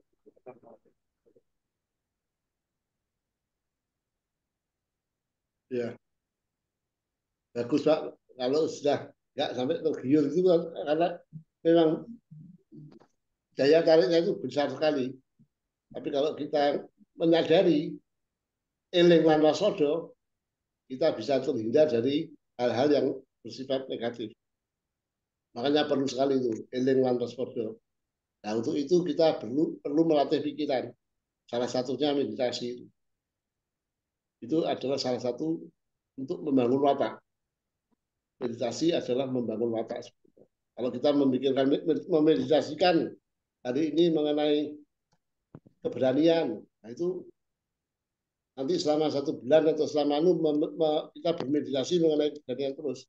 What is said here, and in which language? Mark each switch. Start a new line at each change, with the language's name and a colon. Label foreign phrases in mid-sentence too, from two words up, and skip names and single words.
Indonesian: Ya, bagus Pak. Kalau sudah nggak sampai tergiur itu karena memang daya tariknya itu besar sekali. Tapi kalau kita menyadari
Javanese: eling lan wasodo,
Indonesian: kita bisa terhindar dari hal-hal yang bersifat negatif. Makanya perlu sekali itu
Javanese: eling lan wasodo.
Indonesian: Nah, untuk itu kita perlu melatih pikiran. Salah satunya meditasi. Itu adalah salah satu untuk membangun watak. Meditasi adalah membangun watak. Kalau kita memikirkan, memeditasikan hari ini mengenai keberanian, nah itu nanti selama 1 bulan atau selama kita bermeditasi mengenai keberanian terus.